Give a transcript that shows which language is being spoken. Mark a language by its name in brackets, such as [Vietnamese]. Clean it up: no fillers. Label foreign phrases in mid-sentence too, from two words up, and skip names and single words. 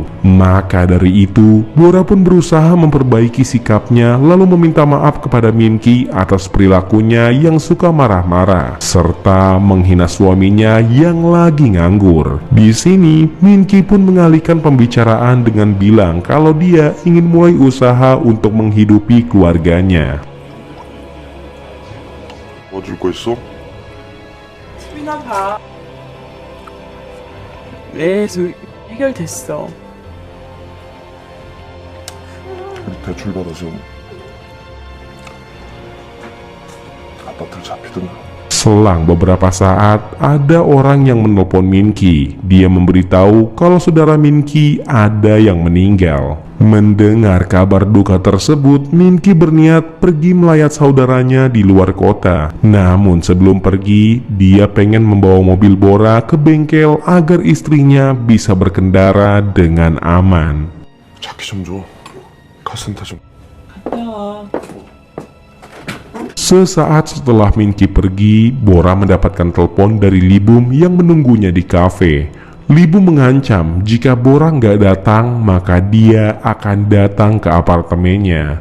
[Indonesian] Maka dari itu, Bora pun berusaha memperbaiki sikapnya lalu meminta maaf kepada Minky atas perilakunya yang suka marah-marah serta menghina suaminya yang lagi nganggur. Di sini, Minky pun mengalihkan pembicaraan dengan bilang kalau dia ingin mulai usaha untuk menghidupi keluarganya. [Korean] 어딜 거 있어? TV나 봐. 네, 해결됐어. 대출 받아서 아파트를 잡히던가. [Indonesian] Selang beberapa saat, ada orang yang menelpon Minky. Dia memberitahu kalau saudara Minky ada yang meninggal. Mendengar kabar duka tersebut, Minky berniat pergi melayat saudaranya di luar kota. Namun sebelum pergi, dia pengen membawa mobil Bora ke bengkel agar istrinya bisa berkendara dengan aman. [Korean] 차키 좀 줘. 카센터 좀. [Indonesian] Sesaat setelah Minky pergi, Bora mendapatkan telepon dari Libum yang menunggunya di kafe. Libum mengancam jika Bora nggak datang, maka dia akan datang ke apartemennya.